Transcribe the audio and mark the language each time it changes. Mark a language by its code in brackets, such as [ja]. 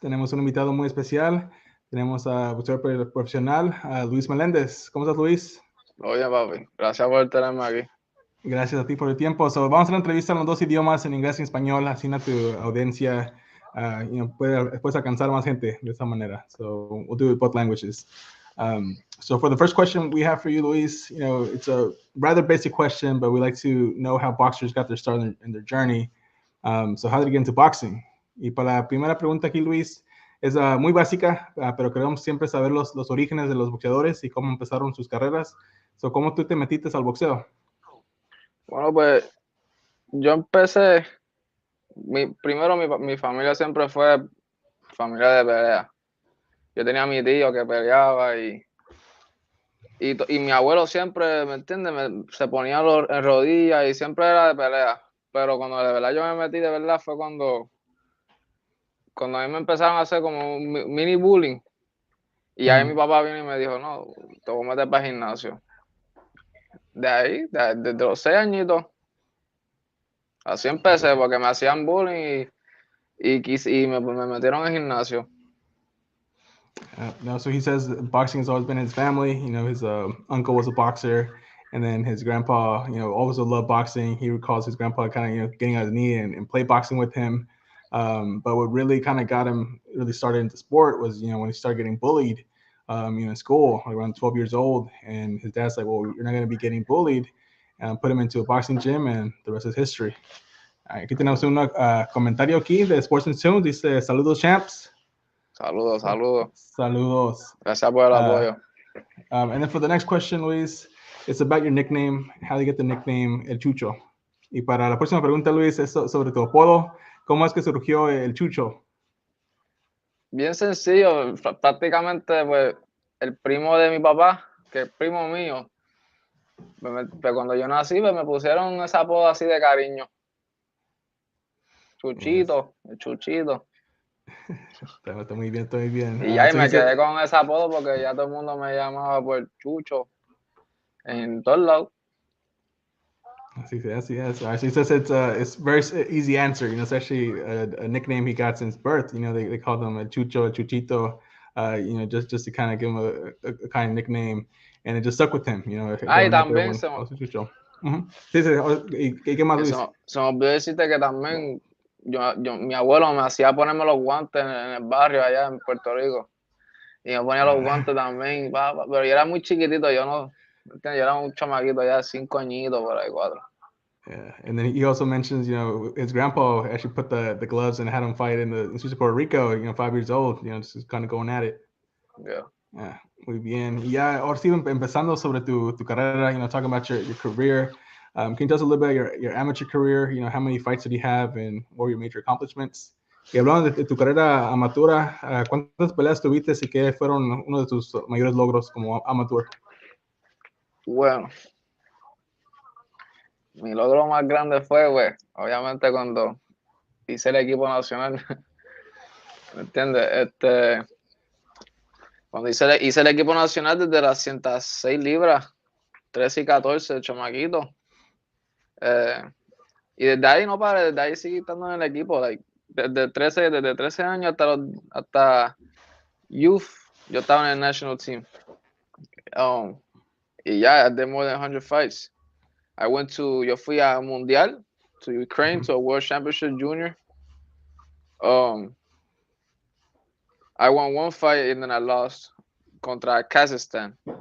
[es] Tenemos un invitado muy especial. Tenemos a boxeador profesional, a Luis Melendez. ¿Cómo estás, Luis? Oye, papi, gracias por tenerme aquí. Gracias a ti por el tiempo. So, vamos a hacer una entrevista en los dos idiomas, en inglés y en español. Así a tu audiencia puedes alcanzar más gente de esa manera. [en] So we'll do it both languages. So for the first question we have for you, Luis, it's a rather basic question, but we like to know how boxers got their start in their journey. So how did you get into boxing? [es] Y para la primera pregunta aquí, Luis, es muy básica, pero queremos siempre saber los orígenes de los boxeadores y cómo empezaron sus carreras. So, ¿cómo tú te metiste al boxeo? Bueno, pues yo empecé, primero mi familia siempre fue familia de pelea. Yo tenía a mi tío que peleaba y mi abuelo siempre, ¿me entiendes? Se ponía en rodillas y siempre era de pelea. Pero cuando de verdad yo me metí de verdad fue cuando a mí me empezaron a hacer como un mini bullying. Y ahí mi papá vino y me dijo, no, te voy a meter para el gimnasio. De ahí, desde los 6 añitos. Así empecé, porque me hacían bullying y me metieron en gimnasio. [en] No, so he says boxing has always been his family. His uncle was a boxer, and then his grandpa, always loved boxing. He recalls his grandpa kind of, getting on his knee and play boxing with him. But what really kind of got him really started into sport was, when he started getting bullied, in school, like around 12 years old. And his dad's like, well, you're not going to be getting bullied. And put him into a boxing gym, and the rest is history. [es] Aquí tenemos un comentario aquí de Sports and Tunes. Dice, saludos, champs. Saludos, saludos. Saludos. Gracias por el apoyo. [en] And then for the next question, Luis, it's about your nickname. How do you get the nickname El Chucho? [es] Y para la próxima pregunta, Luis, es sobre tu apodo. ¿Cómo es que surgió el Chucho? Bien sencillo, prácticamente pues el primo de mi papá, que es primo mío, pues, cuando yo nací pues, me pusieron ese apodo así de cariño. Chuchito, el Chuchito. Está muy bien, está muy bien. Y ahí me quedé con ese apodo porque ya todo el mundo me llamaba por Chucho en todos lados. Así es. [en] So he says it's very easy answer. It's actually a nickname he got since birth. They called him a Chucho, a Chuchito. Just to kind of give him a kind of nickname, and it just stuck with him. [es] Y también Chucho. Sí, ¿qué más, Luis? Se me olvidó decirte que también mi abuelo me hacía ponerme los guantes en el barrio allá en Puerto Rico. Y me ponía los guantes también, pero yo era muy chiquitito, yo era un chamaquito ya, 5 añitos, por ahí, 4. [en] Yeah, and then he also mentions, his grandpa actually put the gloves and had him fight in the streets of Puerto Rico, 5 years old, just kind of going at it. Yeah. [es] Muy bien. Y ya, ahora sí, empezando sobre tu carrera, [en] talking about your career. Can you tell us a little bit about your amateur career? How many fights did you have and what were your major accomplishments? [es] Y hablando de tu carrera amateur, ¿cuántas peleas tuviste y qué fueron uno de tus mayores logros como amateur? Bueno, mi logro más grande fue, obviamente cuando hice el equipo nacional, ¿me entiendes? Cuando hice el equipo nacional desde las 106 libras, 13 y 14, chamaquito. Y desde ahí no paré, desde ahí seguí estando en el equipo, desde 13 años hasta youth, yo estaba en el [en] national team. [es] Y ya, [en] I did more than 100 fights. [es] Yo fui a Mundial, [en] to Ukraine, to a World Championship Junior. I won one fight and then I lost contra Kazakhstan.